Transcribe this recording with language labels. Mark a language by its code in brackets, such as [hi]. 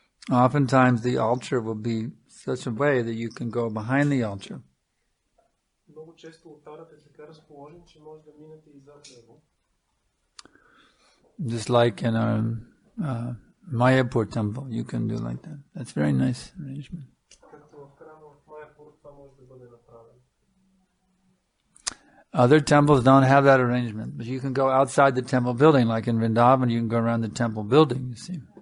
[en] Oftentimes the altar will be such a way that you can go behind the altar. [bg] Много често олтарът е така разположен, че може да минете и зад него. [en] Just like in our Mayapur temple, you can do like that. That's a very nice arrangement. [bg] Както в храма в Майяпур, това може да бъде направено. [en] Other temples don't have that arrangement, but you can go outside the temple building, like in Vrindavan, you can go around the temple building, you see.